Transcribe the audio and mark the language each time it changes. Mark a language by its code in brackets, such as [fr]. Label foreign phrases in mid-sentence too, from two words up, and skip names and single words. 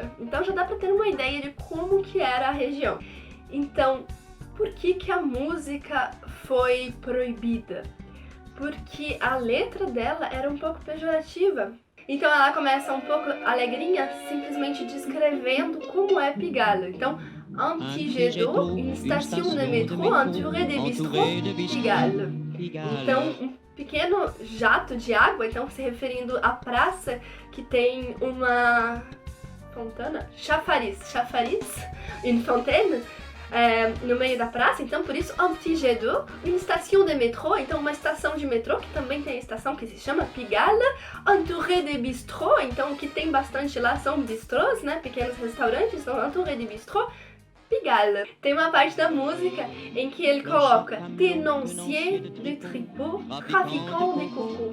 [pt] Então já dá pra ter uma ideia de como que era a região. Então, por que a música foi proibida? Porque a letra dela era um pouco pejorativa. Então ela começa um pouco alegrinha, simplesmente descrevendo como é Pigalle. [fr] Então un petit jet d'eau, une station de métro entourée de bistrôs, Pigalle. [pt] Então, um pequeno jato de água, então se referindo à praça que tem uma fontana, chafariz, [fr] une fontaine, [pt] no meio da praça, então por isso [fr] un petit jet d'eau, une station de métro, [pt] então uma estação de metrô, que também tem a estação que se chama Pigalle, [fr] entourée de bistrôs, [pt] então o que tem bastante lá são bistrôs, né, pequenos restaurantes, então [fr] entourée de bistrôs, [pt] Pigalle. Tem uma parte da música em que ele coloca [fr] tenancier de tripot, traficant de coco.